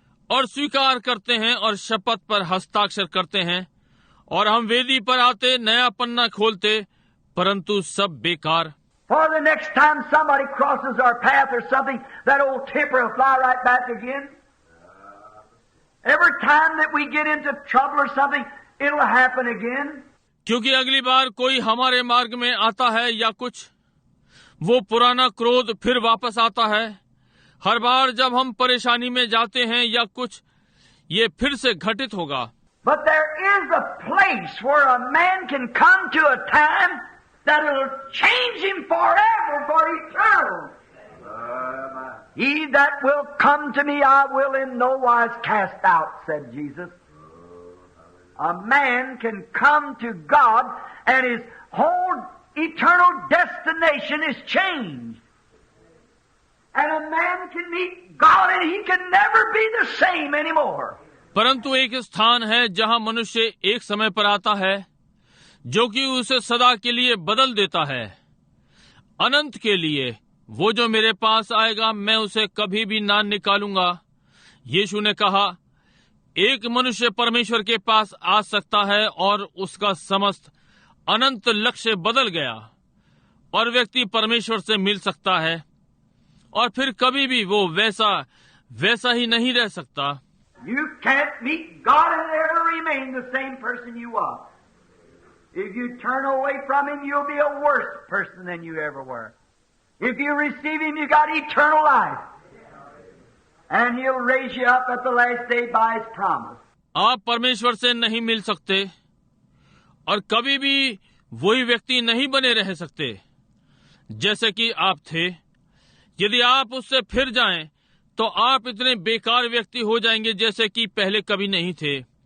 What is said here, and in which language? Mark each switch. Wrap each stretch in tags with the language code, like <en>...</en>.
<hi>और स्वीकार करते हैं और शपथ पर हस्ताक्षर करते हैं, और हम वेदी पर आते, नया पन्ना खोलते, परंतु सब बेकार।</hi> <en>For the next time somebody crosses our path or something, that old temper will fly right back again. Every time that we get into trouble or something, it'll happen again.</en> <hi>क्योंकि अगली बार कोई हमारे मार्ग में आता है या कुछ, वो पुराना क्रोध फिर वापस आता है। हर बार जब हम परेशानी में जाते हैं या कुछ, ये फिर से घटित होगा।</hi> <en>But there is a place where a man can come to a time that will change him forever, for eternal. He that will come to me, I will in no wise cast out, said Jesus. A man can come to God and his whole eternal destination is changed. And a man can meet God and he can never be the same anymore.</en> <hi>परंतु एक स्थान है जहां मनुष्य एक समय पर आता है जो कि उसे सदा के लिए बदल देता है, अनंत के लिए। वो जो मेरे पास आएगा, मैं उसे कभी भी ना निकालूंगा। यीशु ने कहा, एक मनुष्य परमेश्वर के पास आ सकता है और उसका समस्त अनंत लक्ष्य बदल गया, और व्यक्ति परमेश्वर से मिल सकता है, और फिर कभी भी वो वैसा ही नहीं रह सकता।</hi> <en>You can't meet God and ever remain the same person you are. If you turn away from Him, you'll be a worse person than you ever were. If you receive Him, you got eternal life. And He'll raise you up at the last day by His promise.</en> <hi>आप परमेश्वर से नहीं मिल सकते और कभी भी वही व्यक्ति नहीं बने रह सकते जैसे कि आप थे। यदि आप उससे फिर जाएं, तो आप इतने बेकार व्यक्ति हो जाएंगे जैसे कि पहले कभी नहीं थे।</hi>